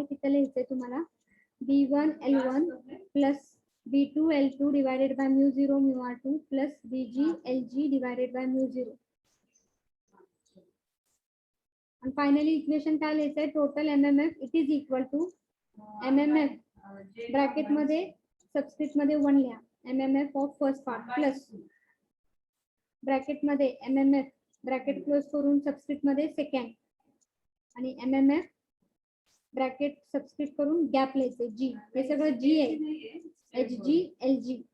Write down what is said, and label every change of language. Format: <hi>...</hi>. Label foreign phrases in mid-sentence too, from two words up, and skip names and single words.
<mr>तिथं लिहायचंय तुम्हाला</mr> <en>B1 L1 प्लस B2 L2 divided by mu 0 mu R2 plus BG LG divided by mu 0.</en> <mr>आणि</mr> <en>finally equation</en> <mr>काय लिहायचंय,</mr> <en>total MMF it is equal to MMF bracket</en> <mr>मध्ये सबस्क्रिप्ट मध्ये 1 लिहा,</mr> <en>MMF of first part plus bracket</en> <mr>मध्ये</mr> <en>MMF bracket close</en> <mr>करून सबस्क्रिप्ट मध्ये सेकंड आणि</mr> <en>MMF bracket subscript</en> <mr>करून गॅप लिहायचे G. हे सगळं G आहे, HG LG.</mr>